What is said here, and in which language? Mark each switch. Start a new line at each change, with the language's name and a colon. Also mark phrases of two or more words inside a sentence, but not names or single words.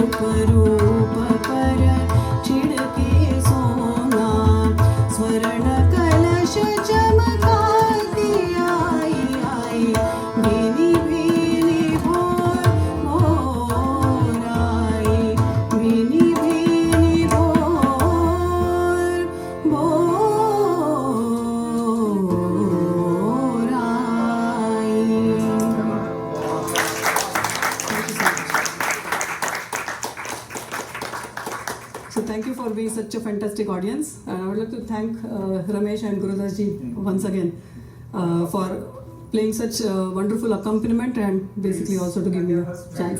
Hindi: रूप पर छिड़के सोना स्वर्ण कलश चमकाती आई आई भीनी भीनी भोर भोर आई भीनी भीनी भोर भोर आई.
English: So thank you for being such a fantastic audience. I would like to thank Ramesh and Gurudas ji once again for playing such a wonderful accompaniment and basically also to give me a chance.